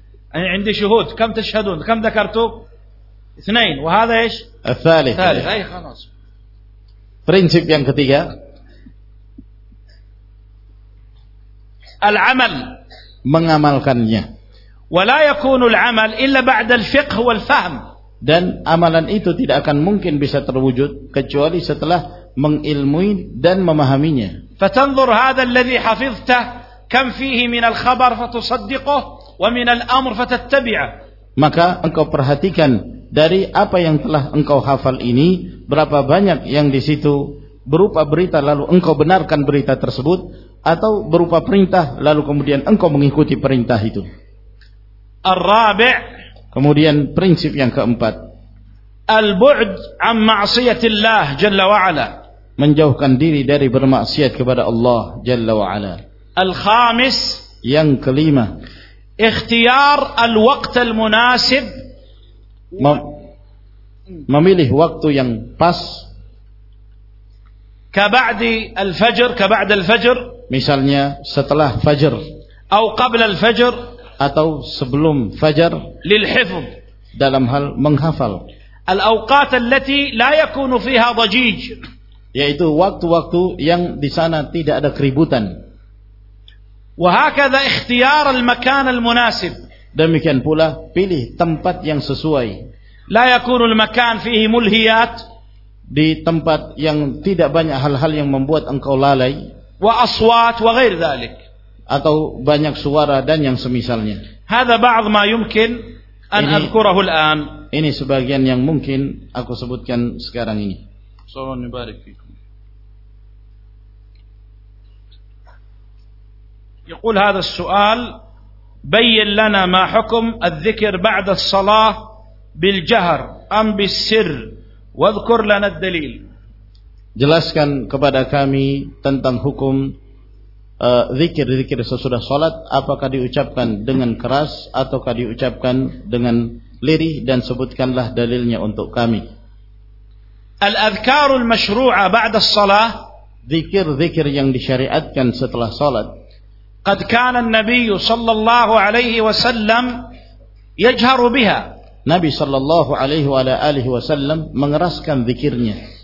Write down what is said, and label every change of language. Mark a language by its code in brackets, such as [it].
[ar] أنا عندي شهود كم تشهدون كم ذكرتوا اثنين وهذا إيش الثالث ثالث أي خلاص [id] prinsip yang ketiga [ar] العمل [id] mengamalkannya [ar] ولا يكون العمل إلا بعد الفقه والفهم [id] dan amalan itu tidak akan mungkin bisa terwujud kecuali setelah mengilmui dan memahaminya [ar] فتنظر هذا الذي حفظته كم فيه من الخبر فتصدقه ومن الأمر فتتبعه [id] maka engkau perhatikan dari apa yang telah engkau hafal ini berapa banyak yang di situ berupa berita lalu engkau benarkan berita tersebut atau berupa perintah lalu kemudian engkau mengikuti perintah itu [ar] الرابع [id] kemudian prinsip yang keempat [ar] البعد عن معصية الله جل وعلا [id] menjauhkan diri dari bermaksiat kepada Allah جل وعلا [ar] الخامس [id] yang kelima [ar] اختيار الوقت المناسب [id] memilih waktu yang pas [ar] كبعد الفجر كبعد الفجر [id] misalnya setelah fajar [ar] أو قبل الفجر [id] atau sebelum fajar [ar] للحفظ [id] dalam hal menghafal [ar] الأوقات التي لا يكون فيها ضجيج [id] yaitu waktu-waktu yang di sana tidak ada keributan [ar] وهكذا اختيار المكان المناسب [id] demikian pula pilih tempat yang sesuai [ar] لا يكون المكان فيه ملهيات [id] di tempat yang tidak banyak hal-hal yang membuat engkau lalai [ar] وأصوات وغير ذلك [id] atau banyak suara dan yang semisalnya [ar] هذا بعض ما يمكن أن أذكره الآن [id] ini sebagian yang mungkin aku sebutkan sekarang ini [ar] sallallahu alaihi wasallam يقول هذا السؤال بين لنا ما حكم الذكر بعد الصلاة بالجهر أم بالسر واذكر لنا الدليل [id] jelaskan kepada kami tentang hukum zikir-zikir sesudah sholat apakah diucapkan dengan keras ataukah diucapkan dengan lirih dan sebutkanlah dalilnya untuk kami [ar] al-adhkaru al-mashru'a ba'da as-salah [id] zikir-zikir yang disyariatkan setelah sholat [ar] قد كان النبي صلى الله عليه وسلم يجهر بها نبي صلى الله عليه وعلى آله وسلم [id] mengeraskan zikirnya